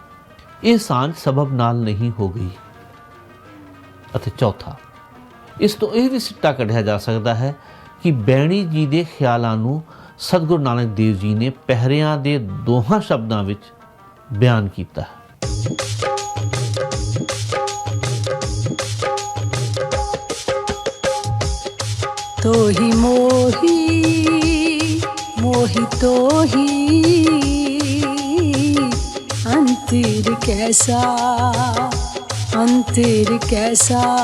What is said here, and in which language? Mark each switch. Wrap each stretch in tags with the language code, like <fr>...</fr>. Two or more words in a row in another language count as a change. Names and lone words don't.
<pa>ਇਹ ਸਾਂਝ ਸਬਬ ਨਾਲ ਨਹੀਂ ਹੋ ਗਈ। ਅਤੇ ਚੌਥਾ, ਇਸ ਤੋਂ ਇਹ ਵੀ ਸਿੱਟਾ ਕੱਢਿਆ ਜਾ ਸਕਦਾ ਹੈ ਕਿ ਬੈਣੀ ਜੀ ਦੇ ਖਿਆਲਾਂ ਨੂੰ ਸਤਿਗੁਰੂ ਨਾਨਕ ਦੇਵ ਜੀ ਨੇ ਪਹਿਰਿਆਂ ਦੇ ਦੋਹਾਂ ਸ਼ਬਦਾਂ ਵਿੱਚ ਬਿਆਨ ਕੀਤਾ ਹੈ। ਤੋਹਿ ਮੋਹਿ ਮੋਹਿ ਤੋਹਿ ਅੰਤਰ ਕੈਸਾ ਅੰਤਰ ਕੈਸਾ</pa>